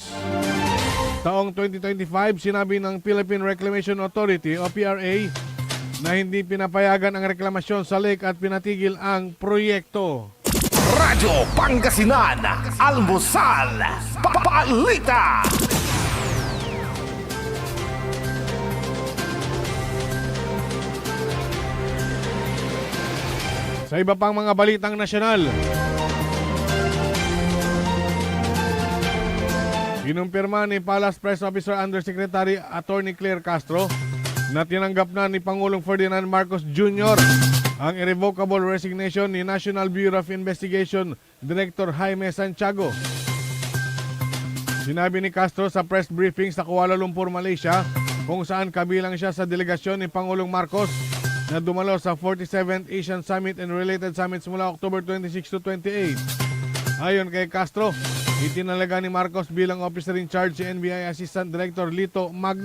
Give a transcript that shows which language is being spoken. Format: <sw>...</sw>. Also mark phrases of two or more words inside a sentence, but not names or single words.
<tl>Taong 2025, sinabi ng Philippine Reclamation Authority o PRA na hindi pinapayagan ang reklamasyon sa lake at pinatigil ang proyekto. Radyo Pangasinan, Almusal, Balita. Sa iba pang mga balitang nasyonal, kinumpirma ni</tl> <en>Palace Press Officer Undersecretary Attorney</en> <tl>Claire Castro na tinanggap na ni Pangulong Ferdinand Marcos Jr. ang</tl> <en>irrevocable resignation</en> <tl>ni National Bureau of Investigation Director Jaime Santiago. Sinabi ni Castro sa</tl> <en>press briefing</en> <tl>sa Kuala Lumpur, Malaysia, kung saan kabilang siya sa delegasyon ni Pangulong Marcos na dumalo sa 47th Asian Summit and Related Summits mula October 26 to 28. Ayon kay Castro, itinalaga ni Marcos bilang</tl> <en>officer in charge</en> <tl>si NBI Assistant Director Lito Magno.</tl>